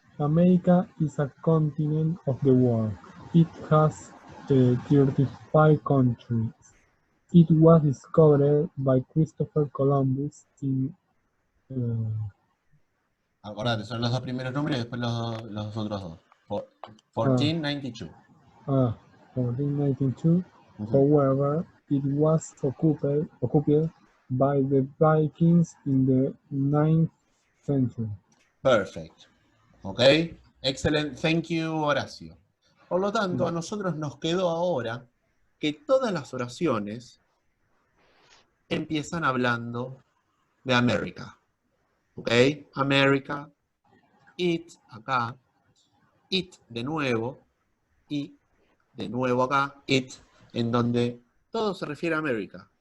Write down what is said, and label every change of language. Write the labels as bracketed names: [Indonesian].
[English] America is a continent of the world. It has 35 countries. It was discovered by Christopher Columbus in [Spanish] Acordate, son los dos primeros números y después los otros dos. 1492. 1492. Ujú. [English] However, it was occupied by the Vikings in the 9th century. Perfect. ¿Ok? [Spanish] Excelente. [English] Thank you, Horacio. [Spanish] Por lo tanto, a nosotros nos quedó ahora que todas las oraciones empiezan hablando de América. ¿Ok? América, it, acá, it de nuevo, y de nuevo acá, it, en donde todo se refiere a América.